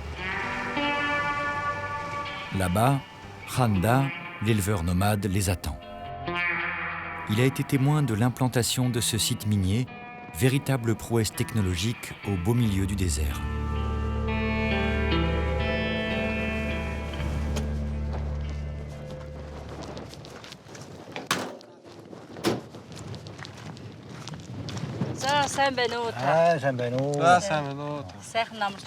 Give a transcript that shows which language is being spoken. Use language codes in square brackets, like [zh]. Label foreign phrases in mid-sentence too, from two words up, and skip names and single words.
[fr] Là-bas, Khanda, l'éleveur nomade, les attend. Il a été témoin de l'implantation de ce site minier, véritable prouesse technologique au beau milieu du désert. [mn] Сайн байна уу та? Сайн байна уу. Сайн байна уу. Сайхан намарч.